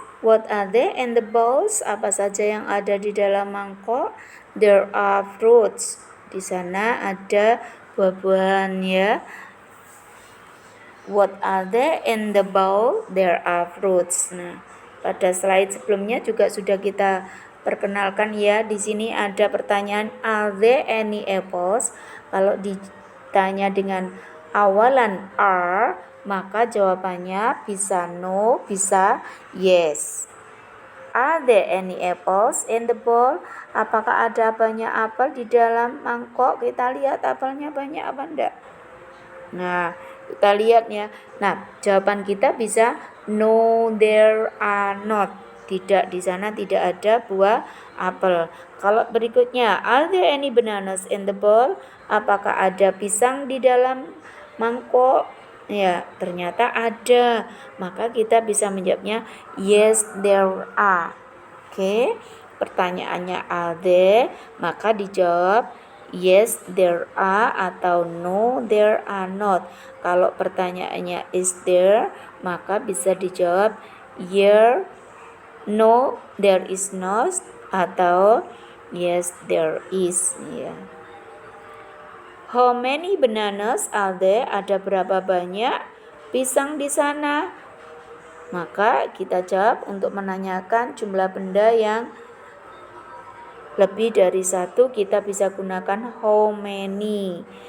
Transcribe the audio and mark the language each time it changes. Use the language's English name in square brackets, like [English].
[English] What are they in the bowls? [Indonesian] Apa saja yang ada di dalam mangkok? [English] There are fruits. [Indonesian] Di sana ada buah-buahan ya. [English] What are they in the bowl? There are fruits. [Indonesian] Nah, pada slide sebelumnya juga sudah kita perkenalkan ya. Di sini ada pertanyaan, [English] are there any apples? [Indonesian] Kalau ditanya dengan awalan are, maka jawabannya bisa no, bisa yes. [English] Are there any apples in the bowl? [Indonesian] Apakah ada banyak apel di dalam mangkok? Kita lihat apelnya banyak apa enggak. Nah, kita lihat ya. Nah, jawaban kita bisa [English] no, there are not. [Indonesian] Tidak, di sana tidak ada buah apel. Kalau berikutnya, [English] are there any bananas in the bowl? [Indonesian] Apakah ada pisang di dalam mangkok? Ya, ternyata ada. Maka kita bisa menjawabnya [English] yes, there are. [Indonesian] Oke. Pertanyaannya are there, maka dijawab [English] yes, there are [Indonesian] atau [English] no, there are not. [Indonesian] Kalau pertanyaannya is there, maka bisa dijawab [English] yeah, no, there is not, [Indonesian] atau [English] yes, there is. [Indonesian] Ya. [English] How many bananas are there? [Indonesian] Ada berapa banyak pisang di sana? Maka kita jawab untuk menanyakan jumlah benda yang lebih dari satu, kita bisa gunakan how many.